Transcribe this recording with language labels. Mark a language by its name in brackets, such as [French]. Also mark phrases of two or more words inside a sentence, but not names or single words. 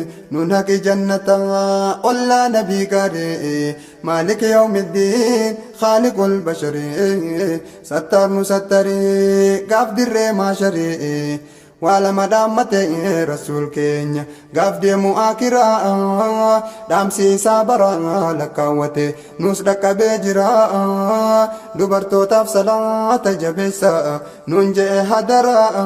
[Oromo] nu naqi jannata olla nabii gaarii. [Arabic] مالك يوم الدين خالق البشر، [Oromo] sattar nu sattari gaaf dirree maashari. Waa lama dhaammate Rasuul keenya, gaaf deemu akiraa, dhaamsi isaa bara lakkaawwate, nus dhaqqabee jira. Dubartootaaf salaata jabeessa, nun je'e hadara.